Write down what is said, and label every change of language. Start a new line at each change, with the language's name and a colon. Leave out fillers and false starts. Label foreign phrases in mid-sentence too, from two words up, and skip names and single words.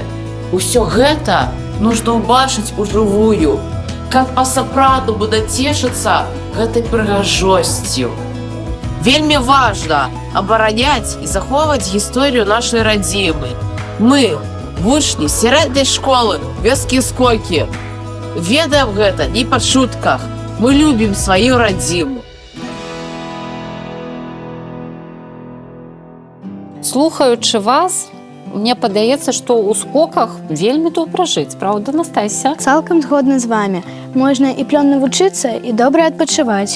Belarusian: Усё гэта нужно ўбачыць ужывую, каб па-сапраўднаму дацешыцца гэтай прыгажосцю. Вельмі важна абараняць і захоўваць гісторыю нашай радзімы. Мы, вучні сярэдняй школы вёскі Скокі, ведаем гэта не па чутках,
Russian: Мы любим свою родиму.
Belarusian: Слухаючы вас, мне падаецца, што ў скоках вельмі добра жыць, правда, Настасья? Цалкам згодна з вами. Можна і плённа вучыцца, і добра адпачываць.